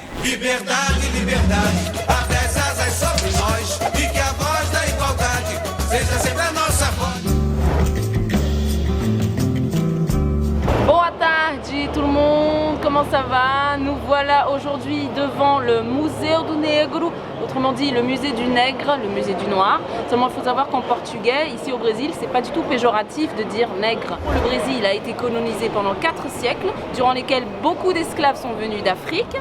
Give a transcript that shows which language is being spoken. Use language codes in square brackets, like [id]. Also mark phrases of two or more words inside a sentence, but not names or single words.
[pt] Liberdade, liberdade, abre as asas sobre nós e que a voz da igualdade seja sempre a nossa voz. Boa tarde [fr] tout le monde, comment ça va? Nous voilà aujourd'hui devant le Museu do Negro, autrement dit le musée du nègre, le musée du noir. Seulement il faut savoir qu'en portugais, ici au Brésil, c'est pas du tout péjoratif de dire nègre. Le Brésil a été colonisé pendant 4 siècles, durant lesquels beaucoup d'esclaves sont venus d'Afrique.